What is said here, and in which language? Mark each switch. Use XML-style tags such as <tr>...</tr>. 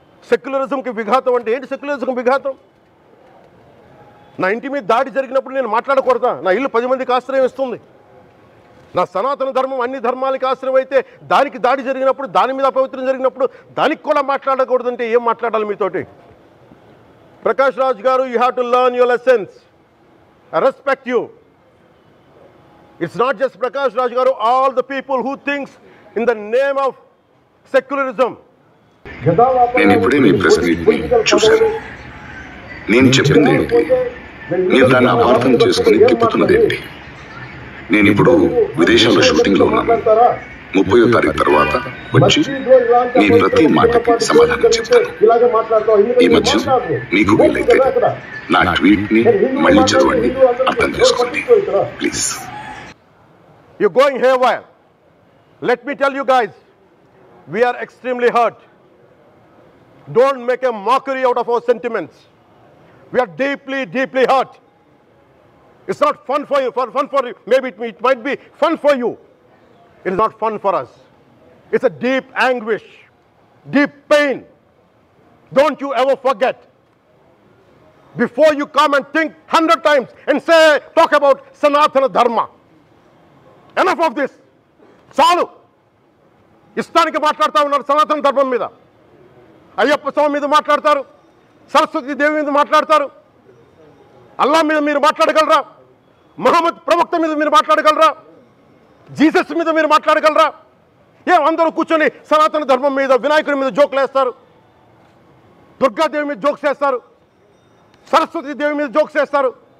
<te>సెక్యులరిజంకి విఘాతం అంటే ఏంటి? సెక్యులరిజంకి విఘాతం నా ఇంటి మీద దాడి జరిగినప్పుడు నేను మాట్లాడకూడదా? నా ఇల్లు 10 మందికి ఆశ్రయం ఇస్తుంది. నా సనాతన ధర్మం అన్ని ధర్మాలకి ఆశ్రయం అయితే దానికి దాడి జరిగినప్పుడు, దాని మీద అపవిత్రం జరిగినప్పుడు దానికి కూడా మాట్లాడకూడదంటే ఏం మాట్లాడాలి మీతోటి?</te> <en>Prakash Raj garu, you have to learn your lessons. I respect you. It's not just Prakash Raj Garu, all the people who thinks in the name of secularism.</en> <te>నేను ఇప్పుడే మీ ప్రెస్ మీట్ని చూశాను. నేను చెప్పింది ఏంటి? మీరు దాన్ని అపార్థం చేసుకుని తిప్పుతున్నదేంటి? నేను ఇప్పుడు విదేశాల్లో షూటింగ్లో ఉన్నాను. 30వ తారీఖు తర్వాత వచ్చి మీ ప్రతి మాటకి సమాధానం చెప్తాను. ఈ మధ్య మీకు వీలైతే నా ట్వీట్ని మళ్ళీ చదవండి, అర్థం చేసుకోండి please.</te> <en>You're going haywire. Let me tell you guys, we are extremely hurt. Don't make a mockery out of our sentiments. We are deeply, deeply hurt. It's not fun for you. Maybe it might be fun for you. It is not fun for us. It's a deep anguish, deep pain. Don't you ever forget. Before you come and think 100 times and talk about Sanatana Dharma. Enough of this.</en> <te>చాలు. ఇష్టానికి మాట్లాడుతూ ఉన్నారు సనాతన ధర్మం మీద. అయ్యప్ప స్వామి మీద మాట్లాడతారు, సరస్వతి దేవి మీద మాట్లాడతారు. అల్లా మీద మీరు మాట్లాడగలరా? మహమ్మద్ ప్రవక్త మీద మీరు మాట్లాడగలరా? జీసస్ మీద మీరు మాట్లాడగలరా? అందరూ కూర్చొని సనాతన ధర్మం మీద, వినాయకుడి మీద జోకులు వేస్తారు, దుర్గాదేవి మీద జోక్స్ వేస్తారు, సరస్వతి దేవి మీద జోక్స్ వేస్తారు.</te>